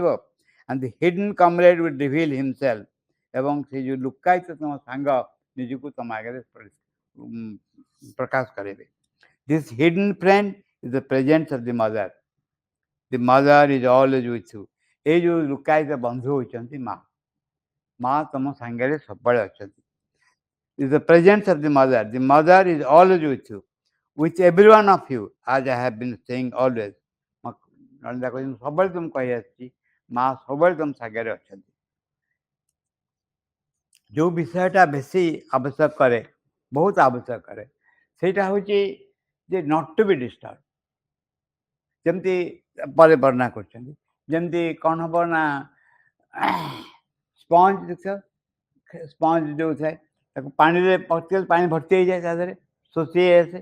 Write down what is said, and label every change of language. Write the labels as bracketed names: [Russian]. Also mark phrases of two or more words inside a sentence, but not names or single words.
[English] And the hidden comrade will reveal himself, [Odia] ଏବଂ ସେ ଯେଉଁ ଲୁକାୟିତ ତୁମ ସାଙ୍ଗ ନିଜକୁ ତୁମ ଆଗରେ ପ୍ରକାଶ କରିବେ। [English] This hidden friend is the presence of the mother, the mother is always with you. [Odia] ଏଇ ଯେଉଁ ଲୁକାୟିତ ବନ୍ଧୁ ହେଉଛନ୍ତି ମା, ମା ତୁମ ସାଙ୍ଗରେ ସବୁବେଳେ ଅଛନ୍ତି। [English] is the presence of the mother. The mother is always with you, with every one of you, as I have been saying always. [Odia] ନଳିନ୍ଦା କହିଛନ୍ତି ସବୁବେଳେ ତୁମ କହି ଆସିଛି, ମା ସବୁବେଳେ ତୁମ ସାଙ୍ଗରେ ଅଛନ୍ତି। ଯେଉଁ ବିଷୟଟା ବେଶୀ ଆବଶ୍ୟକ କରେ, ବହୁତ ଆବଶ୍ୟକ କରେ, ସେଇଟା ହେଉଛି ଯେ [English] not to be disturb. [Odia] ଯେମିତି ପରେ ବର୍ଣ୍ଣନା କରୁଛନ୍ତି, ଯେମିତି କ'ଣ ହେବ ନା ସ୍ପଞ୍ଜ ଦେଖିଛ, ସ୍ପଞ୍ଜ ଯେଉଁ ଥାଏ ତାକୁ ପାଣିରେ ପକେଇଲେ ପାଣି ଭର୍ତ୍ତି ହେଇଯାଏ, ତା ଦେହରେ ଶୋଷି ଆସେ।